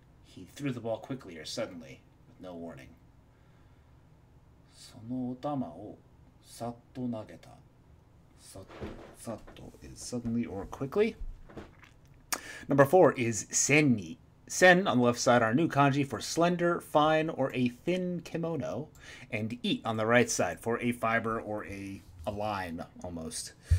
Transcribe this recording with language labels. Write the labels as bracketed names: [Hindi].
[English] He threw the ball quickly or suddenly with no warning. [Japanese] その球をさっと投げた。 [English] さっと is suddenly or quickly. Number 4 is sen ni. Sen on the left side, our new kanji for slender, fine, or a thin kimono, and i on the right side for a fiber or a line almost.